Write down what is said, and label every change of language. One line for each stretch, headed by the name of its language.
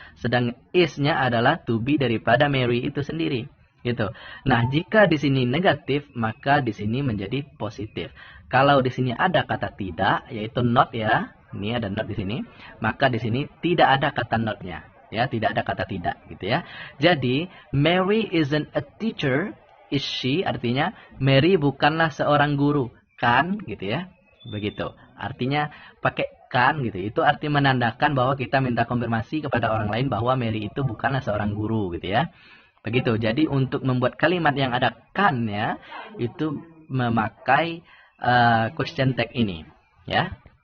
Indonesian: Sedang is-nya adalah to be daripada Mary itu sendiri gitu. Nah, jika di sini negatif, maka di sini menjadi positif. Kalau di sini ada kata tidak, yaitu not ya. Ini ada not di sini. Maka di sini tidak ada kata not-nya. Ya, tidak ada kata tidak gitu ya. Jadi,
English: Mary isn't a teacher, is she?
Indonesian: Artinya, Mary bukanlah seorang guru. Kan gitu ya. Begitu. Artinya pakai kan gitu. Itu arti menandakan bahwa kita minta konfirmasi kepada orang lain bahwa Mary itu bukanlah seorang guru gitu ya. Begitu. Jadi untuk membuat kalimat yang ada kan-nya itu memakai question tag ini ya.